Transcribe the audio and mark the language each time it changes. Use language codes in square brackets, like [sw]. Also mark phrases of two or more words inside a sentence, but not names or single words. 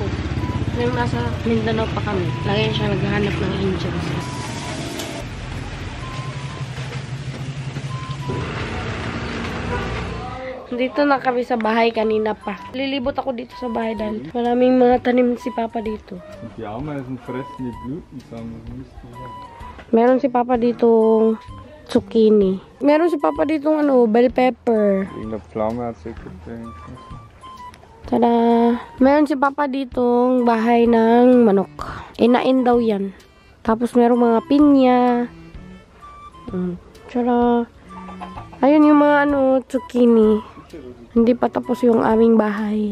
[tl] Ngayon nasa Mindanao pa kami. Lagi siya naghahanap ng Angels. Dito na kami sa bahay kanina pa. Lilibot ako dito sa bahay dahil maraming mga tanim si Papa dito. [de] Die Ameisen fressen die Blüten zusammen. [tl] Meron si Papa ditong zucchini. Meron si Papa ditong bell pepper. [de] Wegen der Pflaume hat sie gedenkt. [tl] Tada! Meron si Papa ditong bahay ng manok. Inain daw yan. Tapos meron mga pinya. Tada! Ayun yung mga zucchini. Hindi pa tapos yung aming bahay.